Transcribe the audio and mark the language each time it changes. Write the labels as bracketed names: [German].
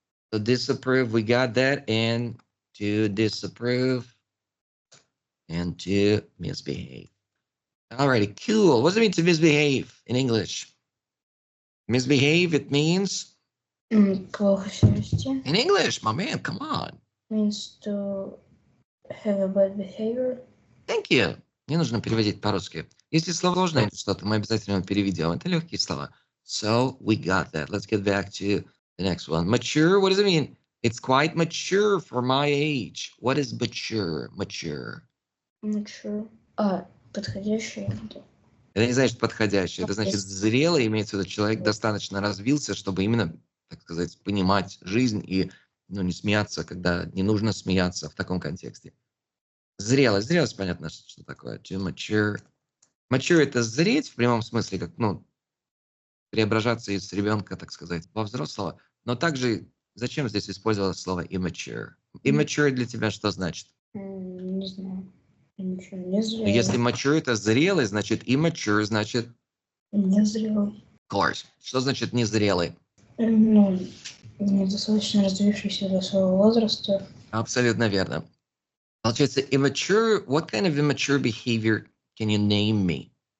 [English] So disapprove, we got that. And to disapprove and to misbehave. All righty, cool. What does it mean to misbehave in English? Misbehave, it means? [Russian] Плохо себя вести. [English] In English, my man, come on. Means to have a bad behavior. Thank you. [Russian] Не нужно переводить по-русски. Если слово сложное что-то, мы обязательно его переведем. [English] Это легкие слова. So we got that. Let's get back to the next one. Mature, what does it mean? It's quite mature for my age. What is mature? Mature. [Russian] Mature. Подходящее. Это не значит подходящее. Это значит зрелый, имеется в виду человек достаточно развился, чтобы именно, так сказать, понимать жизнь и не смеяться, когда не нужно смеяться в таком контексте. Зрелость. Зрелость, понятно, что такое. [English] To mature. [Russian] Mature – это зреть в прямом смысле, как, преображаться из ребенка, так сказать, во взрослого. Но также зачем здесь использовалось слово immature? Immature для тебя что значит? Не знаю. Не зрелый. Если mature – это зрелый, значит immature – значит? Незрелый. Of course. Что значит незрелый? Недостаточно развившийся до своего возраста. Абсолютно верно. [English] Получается, immature, what kind of immature behavior can you name me?